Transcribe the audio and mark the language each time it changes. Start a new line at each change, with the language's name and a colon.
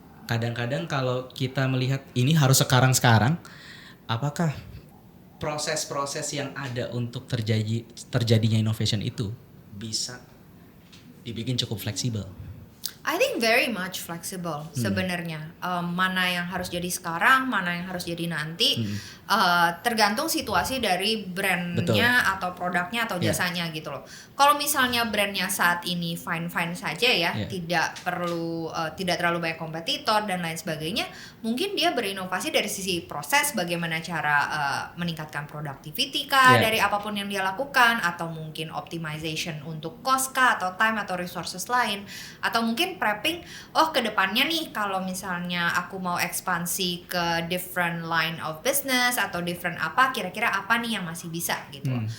Indonesian: Kadang-kadang kalau kita melihat ini harus sekarang-sekarang, apakah proses-proses yang ada untuk terjadinya innovation itu bisa dibikin cukup fleksibel?
English: I think very much flexible sebenarnya.
Indonesian: Mana yang harus jadi sekarang, mana yang harus jadi nanti, tergantung situasi dari brandnya atau produknya atau jasanya gitu loh. Kalau misalnya brandnya saat ini fine saja ya, tidak perlu tidak terlalu banyak kompetitor dan lain sebagainya, mungkin dia berinovasi dari sisi proses, bagaimana cara meningkatkan productivity kah dari apapun yang dia lakukan, atau mungkin optimization untuk cost kah, atau time atau resources lain, atau mungkin prepping, ke depannya nih kalau misalnya aku mau ekspansi ke
English: different line of business
Indonesian: atau different apa, kira-kira apa nih yang masih bisa gitu.